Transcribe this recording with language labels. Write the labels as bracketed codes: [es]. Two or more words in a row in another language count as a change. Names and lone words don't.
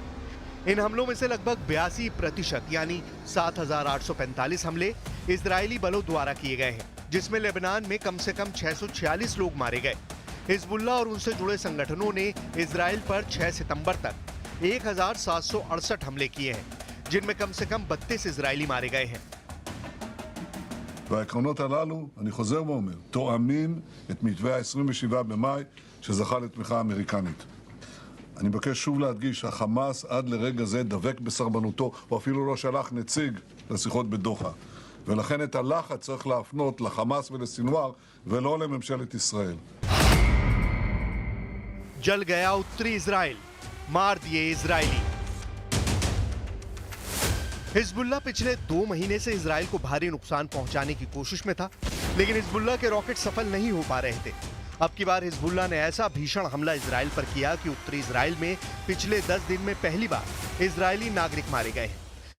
[hi] इन हमलों में से लगभग 82% यानी 7,845 हमले इजरायली बलों द्वारा किए गए हैं, जिसमें लेबनान में कम से कम 646 लोग मारे गए। हिजबुल्लाह और उनसे जुड़े संगठनों ने इजरायल पर 6 सितंबर तक 1,768 हमले किए हैं, जिनमें कम से कम 32 इजरायली मारे गए हैं। [he] והעקרונות הללו, אני חוזר ואומר, תואמים את מתווה ה-27 במאי שזכה לתמיכה אמריקנית. אני מבקש שוב להדגיש, החמאס עד לרגע זה דבק בסרבנותו, הוא אפילו לא שלח נציג לשיחות בדוחה. ולכן את הלחץ צריך להפנות לחמאס ולסינואר ולא לממשלת ישראל. [hi] जल गया उत्तरी इजरायल, मार दिए इजरायली। हिजबुल्लाह पिछले 2 महीने से इजरायल को भारी नुकसान पहुंचाने की कोशिश में था, लेकिन हिजबुल्लाह के रॉकेट सफल नहीं हो पा रहे थे। अब की बार हिजबुल्लाह ने ऐसा भीषण हमला इजरायल पर किया कि उत्तरी इजरायल में पिछले 10 दिन में पहली बार इजरायली नागरिक मारे गए हैं।